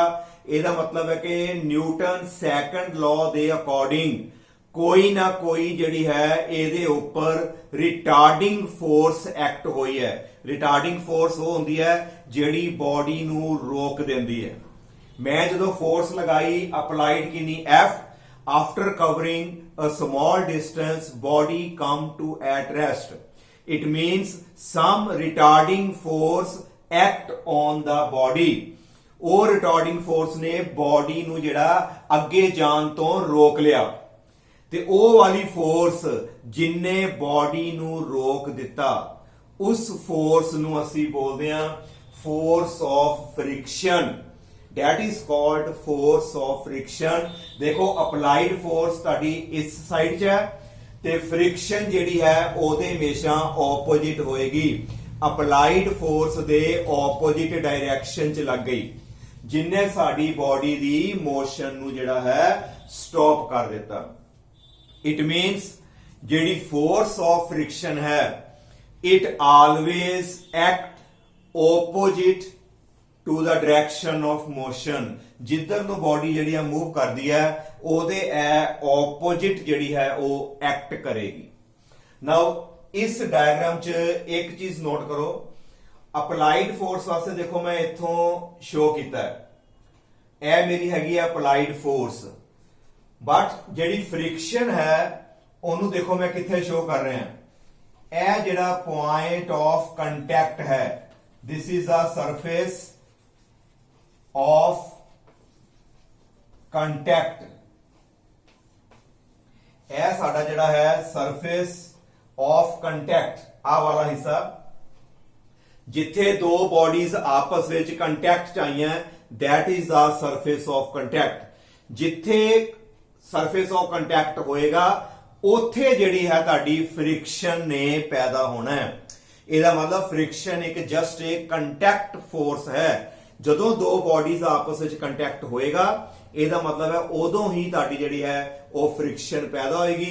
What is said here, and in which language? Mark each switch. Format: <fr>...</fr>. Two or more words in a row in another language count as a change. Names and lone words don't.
<pa>ਇਹਦਾ ਮਤਲਬ ਹੈ ਕਿ ਨਿਊਟਨ</pa> <en>second law</en> <pa>ਦੇ ਅਕੋਰਡਿੰਗ ਕੋਈ ਨਾ ਕੋਈ ਜਿਹੜੀ ਹੈ ਇਹਦੇ ਉੱਪਰ</pa> <en>retarding force act</en> <pa>ਹੋਈ ਹੈ।</pa> <en>retarding force</en> <pa>ਉਹ ਹੁੰਦੀ ਹੈ ਜਿਹੜੀ ਬਾਡੀ ਨੂੰ ਰੋਕ ਦਿੰਦੀ ਹੈ। ਮੈਂ ਜਦੋਂ ਫੋਰਸ ਲਗਾਈ, ਅਪਲਾਈਡ ਕਿੰਨੀ F,</pa> <en>after covering a small distance, body come to at rest. It means some retarding force act on the body.</en> <pa>ਉਹ</pa> <en>retarding force</en> <pa>ਨੇ body ਨੂੰ ਜਿਹੜਾ ਅੱਗੇ ਜਾਣ ਤੋਂ ਰੋਕ ਲਿਆ, ਤੇ ਉਹ ਵਾਲੀ ਫੋਰਸ ਜਿੰਨੇ body ਨੂੰ ਰੋਕ ਦਿੱਤਾ, ਉਸ ਫੋਰਸ ਨੂੰ ਅਸੀਂ ਬੋਲਦੇ ਹਾਂ</pa> <en>force of friction. That is called force of friction.</en> <pa>देखो</pa> <en>applied force</en> <pa>ਤੁਹਾਡੀ ਇਸ ਸਾਈਡ 'ਚ ਹੈ ਤੇ friction ਜਿਹੜੀ ਹੈ ਉਹਦੇ ਹਮੇਸ਼ਾ opposite ਹੋਏਗੀ।</pa> <en>applied force</en> <pa>ਦੇ</pa> <en>opposite direction</en> <pa>'ਚ ਲੱਗ ਗਈ, ਜਿੰਨੇ ਸਾਡੀ ਬਾਡੀ ਦੀ ਮੋਸ਼ਨ ਨੂੰ ਜਿਹੜਾ ਹੈ ਸਟਾਪ ਕਰ ਦਿੱਤਾ।</pa> <en>It means ਜਿਹੜੀ force of friction ਹੈ, it always act opposite to the direction of motion.</en> <pa>ਜਿੱਧਰ ਨੂੰ ਬਾਡੀ ਜਿਹੜੀ ਆ ਮੂਵ ਕਰਦੀ ਹੈ ਉਹਦੇ ਆਪੋਜਿਟ ਜਿਹੜੀ ਹੈ ਉਹ ਐਕਟ ਕਰੇਗੀ। ਨਾਓ ਇਸ ਡਾਇਗਰਾਮ 'ਚ ਇੱਕ ਚੀਜ਼ ਨੋਟ ਕਰੋ,</pa> <en>applied force</en> <pa>ਵਾਸਤੇ ਦੇਖੋ ਮੈਂ ਇੱਥੋਂ ਸ਼ੋ ਕੀਤਾ ਹੈ, ਇਹ ਮੇਰੀ ਹੈਗੀ ਹੈ</pa> <en>applied force,</en> <pa>ਬਟ ਜਿਹੜੀ ਫ੍ਰਿਕਸ਼ਨ ਹੈ ਉਹਨੂੰ ਦੇਖੋ ਮੈਂ ਕਿੱਥੇ ਸ਼ੋ ਕਰ ਰਿਹਾ। ਇਹ ਜਿਹੜਾ</pa> <en>point of contact ਹੈ, this is a surface of contact.</en> <pa>ਇਹ ਸਾਡਾ ਜਿਹੜਾ ਹੈ</pa> <en>surface of contact,</en> <pa>ਆਹ ਵਾਲਾ ਹਿੱਸਾ ਜਿੱਥੇ ਦੋ ਬੋਡੀਜ਼ ਆਪਸ ਵਿੱਚ ਕੰਟੈਕਟ ਚ ਆਈਆਂ,</pa> <en>that is the surface of contact.</en> <pa>ਜਿੱਥੇ</pa> <en>surface of contact</en> <pa>ਹੋਏਗਾ ਉੱਥੇ ਜਿਹੜੀ ਹੈ ਤੁਹਾਡੀ ਫ੍ਰਿਕਸ਼ਨ ਨੇ ਪੈਦਾ ਹੋਣਾ ਹੈ। ਇਹਦਾ ਮਤਲਬ ਫ੍ਰਿਕਸ਼ਨ ਇੱਕ ਜਸਟ ਇੱਕ</pa> <en>contact force</en> <pa>ਹੈ। ਜਦੋਂ ਦੋ ਬਾਡੀਜ਼ ਆਪਸ ਵਿੱਚ ਕੰਟੈਕਟ ਹੋਏਗਾ, ਇਹਦਾ ਮਤਲਬ ਹੈ ਉਦੋਂ ਹੀ ਤੁਹਾਡੀ ਜਿਹੜੀ ਹੈ ਉਹ ਫ੍ਰਿਕਸ਼ਨ ਪੈਦਾ ਹੋਏਗੀ।</pa>